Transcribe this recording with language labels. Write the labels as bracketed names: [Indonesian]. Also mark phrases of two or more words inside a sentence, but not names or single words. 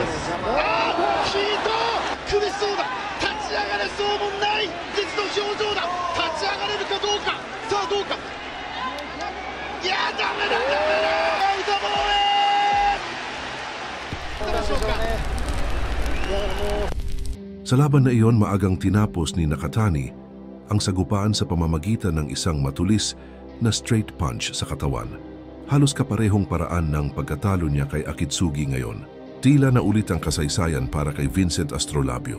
[Japanese] ヒート。苦しそうだ。立ち上がれそうもない。実の表情だ。立ち上がれるかどうか。さあどうか。いやダメだダメだ。アウトボール。どうでしょうか。 [Filipino] Sa laban na iyon, maagang tinapos ni Nakatani ang sagupaan sa pamamagitan ng isang matulis na straight punch sa katawan. Halos kaparehong paraan ng pagkatalo niya kay Akitsugi ngayon. Tila na ulit ang kasaysayan para kay Vincent Astrolabio.